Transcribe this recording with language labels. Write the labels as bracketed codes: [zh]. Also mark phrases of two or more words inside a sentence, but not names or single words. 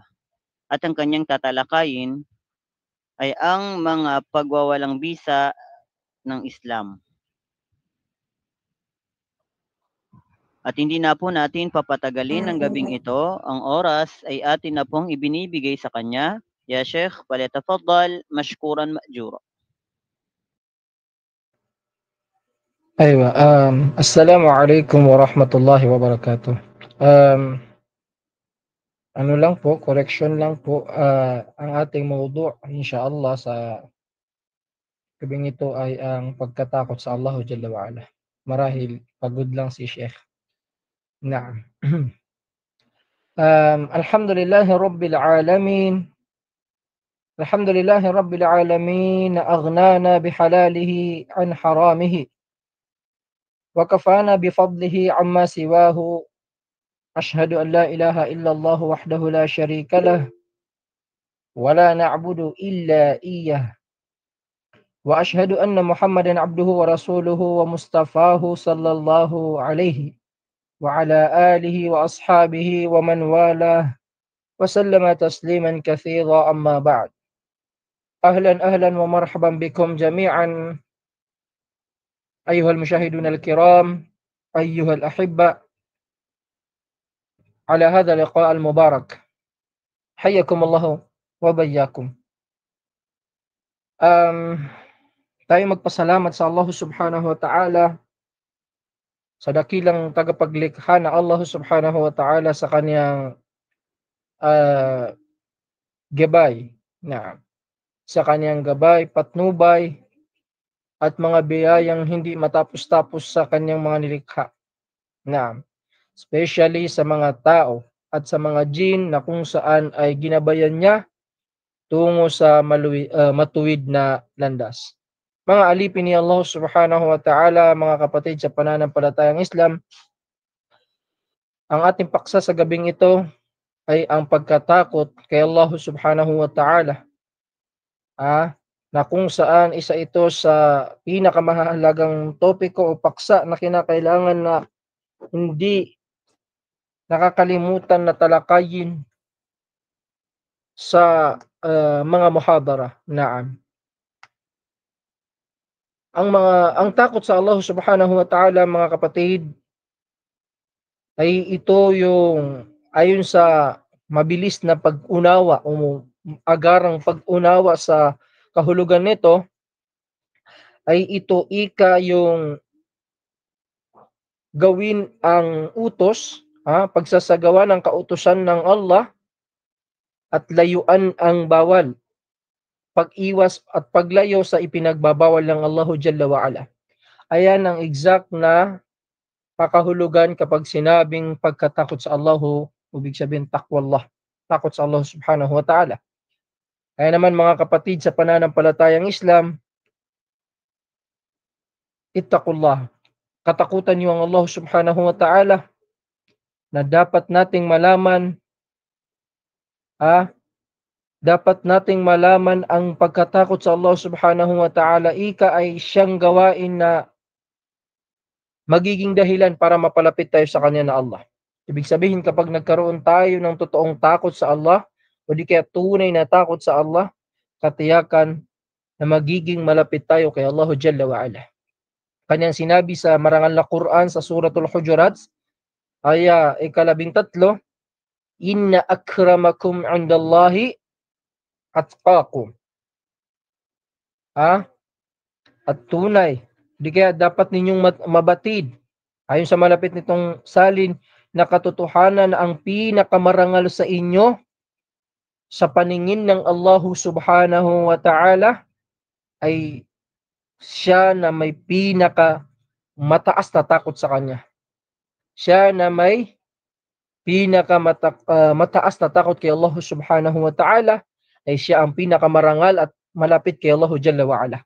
[tl] At ang kanyang tatalakayin ay ang mga pagwawalang bisa ng Islam. At hindi na po natin papatagalin ng gabing ito. Ang oras ay atin na pong ibinibigay sa kanya. [ar] يا شيخ، فليتفضل مشكورا مأجورا. أيوة السلام عليكم ورحمة الله وبركاته. [tl] Ano lang po, correction lang po, ang ating mawdu' inshallah sa gabing ito ay ang pagkatakot sa Allah [ar] جل وعلا. [tl] Marahil pagod lang si Sheikh. Naam. [ar] الحمد لله رب العالمين. الحمد لله رب العالمين أغنانا بحلاله عن حرامه وكفانا بفضله عما سواه. أشهد أن لا إله إلا الله وحده لا شريك له ولا نعبد إلا إياه وأشهد أن محمدا عبده ورسوله ومصطفاه صلى الله عليه وعلى آله وأصحابه ومن والاه وسلم تسليما كثيرا أما بعد. أهلا ومرحبا بكم جميعا أيها المشاهدون الكرام، أيها الأحبة، على هذا اللقاء المبارك. حياكم الله وبياكم. [tl] Tayo magpasalamat sa Allah [ar] سبحانه وتعالى, [tl] sa dakilang tagapaglikha na Allah [ar] سبحانه وتعالى [tl] sa kanyang gabay, sa kanyang gabay, patnubay at mga biyayang hindi matapos-tapos sa kanyang mga nilikha. Especially sa mga tao at sa mga jin na kung saan ay ginabayan niya tungo sa matuwid na landas. Mga alipin ni Allah [ar] سبحانه وتعالى, [tl] mga kapatid sa pananampalatayang Islam, ang ating paksa sa gabing ito ay ang pagkatakot kay Allah [ar] سبحانه وتعالى, [tl] na kung saan isa ito sa pinakamahalagang topiko o paksa na kinakailangan na hindi nakakalimutan na talakayin sa mga muhadara. Ang takot sa Allah [ar] سبحانه وتعالى, [tl] mga kapatid, ay ito yung ayon sa mabilis na pag-unawa o agarang pag-unawa sa kahulugan nito, ay ito yung gawin ang utos, pagsasagawa ng kautusan ng Allah at layuan ang bawal, pag-iwas at paglayo sa ipinagbabawal ng Allah [ar] جل وعلا. [tl] Ayan ang exact na pakahulugan kapag sinabing pagkatakot sa Allah, ibig sabihin taqwallah, takot sa Allah [ar] سبحانه وتعالى. [tl] Kaya naman, mga kapatid sa pananampalatayang Islam, ittaqullah, katakutan niyo ang Allah [ar] سبحانه وتعالى, [tl] na dapat nating malaman, dapat nating malaman ang pagkatakot sa Allah [ar] سبحانه وتعالى [tl] ay siyang gawain na magiging dahilan para mapalapit tayo sa kanya na Allah. Ibig sabihin, kapag nagkaroon tayo ng totoong takot sa Allah, o di kaya tunay na takot sa Allah, katiyakan na magiging malapit tayo kay Allah [ar] جل وعلا. [tl] Kanyang sinabi sa marangal na Quran sa Suratul Hujurat, aya 13, [ar] إن أكرمكم عند الله أتقاكم. [tl] At tunay, di kaya dapat ninyong mabatid, ayon sa malapit nitong salin, na katotohanan na ang pinakamarangal sa inyo sa paningin ng Allah [ar] سبحانه وتعالى [tl] ay siya na may pinaka mataas na takot sa kanya. Siya na may mataas na takot kay Allah [ar] سبحانه وتعالى [tl] ay siya ang pinakamarangal at malapit kay Allah [ar] جل وعلا.